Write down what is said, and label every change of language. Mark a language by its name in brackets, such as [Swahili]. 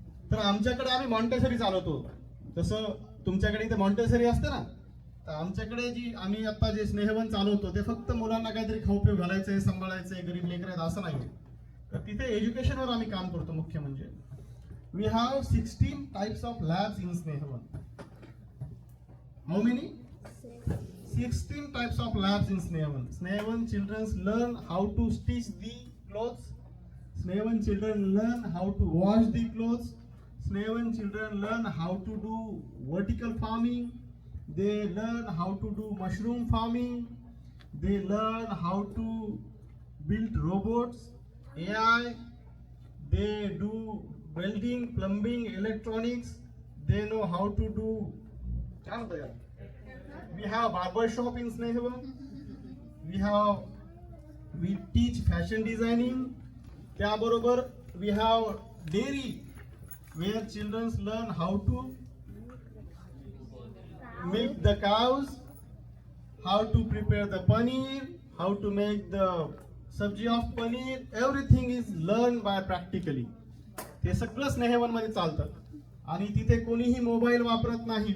[Marathi] तर आमच्याकडे आम्ही मॉन्टेसरी चालवतो. तसं तुमच्याकडे इथे मॉन्टेसरी असते ना, तर आमच्याकडे जी आम्ही आता जे स्नेहवन चालवतो ते फक्त मुलांना काहीतरी खाऊ पिऊ घालायचंय, सांभाळायचंय, गरीब लेकर आहेत असं नाही. तर तिथे एज्युकेशनवर आम्ही काम करतो. मुख्य म्हणजे [English] We have 16 types of labs in Snehavan. How many? 16 types of labs in Snehavan. Snehavan children learn how to stitch the clothes. Snehavan children learn how to wash the clothes. Snehavan children learn how to do vertical farming. They learn how to do mushroom farming. They learn how to build robots, AI. They do welding, plumbing, electronics. They know how to do. We have barber shop in Snehavan. We teach fashion designing. [Marathi] त्याबरोबर [English] we have dairy where children learn how to milk the cows, how to prepare the paneer, how to make the sabji of paneer. Everything is learned by practically. [Marathi] हे सगळं स्नेहवन मध्ये चालतं. आणि तिथे कोणीही mobile वापरत नाही.